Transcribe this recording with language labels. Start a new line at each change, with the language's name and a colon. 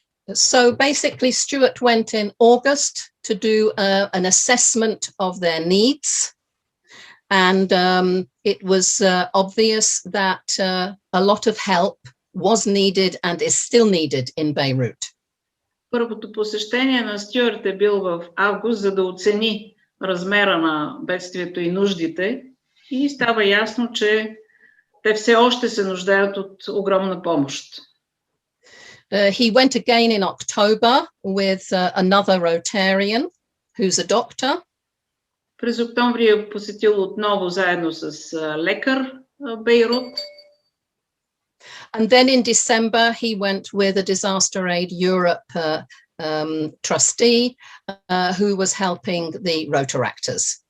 English: So basically, Stuart went in August to do an assessment of their needs, and it was obvious that a lot of help was needed and is still needed in Beirut.
Bulgarian: Първото посещение на Стюарт е бил в август, за да оцени размера на бедствието и нуждите, и става ясно, че те все още се нуждаят от огромна помощ.
English: He went again in October with another Rotarian who's a doctor.
Bulgarian: През октомври е посетил отново заедно с лекар Бейрут.
English: And then in December he went with a Disaster Aid Europe trustee who was helping the Rotaractors.